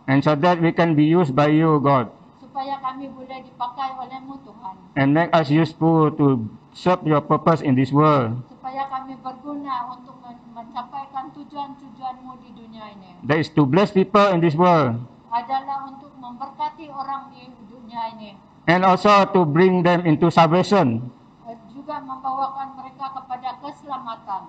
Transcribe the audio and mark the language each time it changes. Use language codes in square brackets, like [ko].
[en] and so that we can be used by you, God, [ms] supaya kami boleh dipakai oleh-Mu Tuhan, [en] and make us useful to serve your purpose in this world. [ms] supaya kami berguna untuk mencapaikan tujuan-tujuan-Mu di dunia ini. [en] That is to bless people in this world, [ms] Adalah untuk memberkati orang di dunia ini, [en] and also to bring them into salvation, [ms] juga membawakan mereka kepada keselamatan,